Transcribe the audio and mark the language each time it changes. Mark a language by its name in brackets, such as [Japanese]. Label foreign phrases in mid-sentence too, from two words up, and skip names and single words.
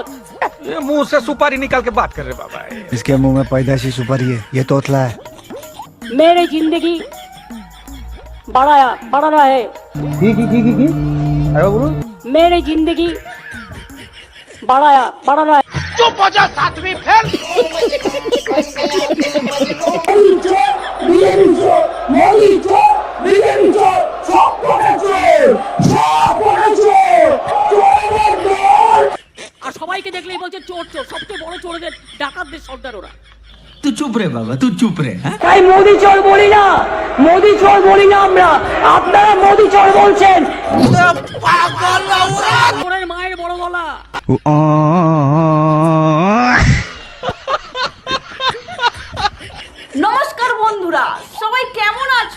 [Hindi] ये मुंह से सुपारी निकाल के बात कर रहे बाबा। इसके मुंह में पैदाइशी सुपारी है, ये तोतला है। मेरी जिंदगी बढ़ा रहा है। अरे बोलो। मेरी जिंदगी बढ़ा रहा है। चुप हो जा सातवीं फेल। [Bangla] আর সবাইকে দেখলেই বলছে চোর চোর, সবচেয়ে বড় চোরদের ডাকাতদের সর্দার ওরা। [Hindi] तू चुप रे बाबा, तू चुप रे। [Bangla] তাই মোদি চোর বলি না, মোদি চোর বলি না আমরা, আপনারা মোদি চোর বলছেন। চোরের মায়ের বড় গলা। নমস্কার বন্ধুরা, সবাই কেমন আছো?